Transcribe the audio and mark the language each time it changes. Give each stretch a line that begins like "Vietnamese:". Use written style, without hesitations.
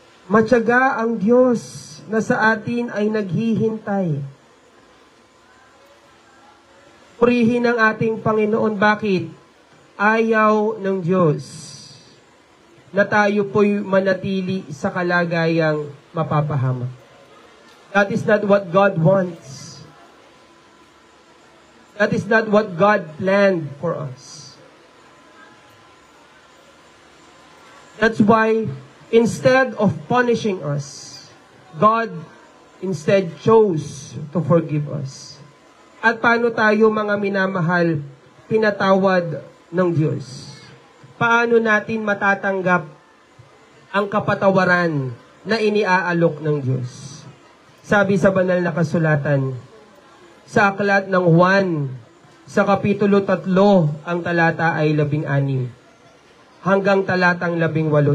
Filipino: Matyaga ang Diyos na sa atin ay naghihintay. Purihin ang ating Panginoon. Bakit? Ayaw ng Diyos na tayo po'y manatili sa kalagayang mapapahamak.
English: That is not what God wants. That is not what God planned for us. That's why, instead of punishing us, God instead chose to forgive us.
Filipino: At paano tayo, mga minamahal, pinatawad ng Diyos? Paano natin matatanggap ang kapatawaran na iniaalok ng Diyos? Sabi sa banal na kasulatan, sa aklat ng Juan, sa kapitulo 3, ang talata ay 16 hanggang talatang 18.